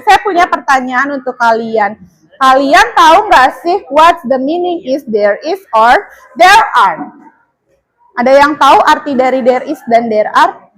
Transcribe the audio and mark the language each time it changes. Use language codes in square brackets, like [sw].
[id] Saya punya pertanyaan untuk kalian. Kalian tahu nggak sih [en] what's the meaning is there is or there are? [id] Ada yang tahu arti dari there is dan there are?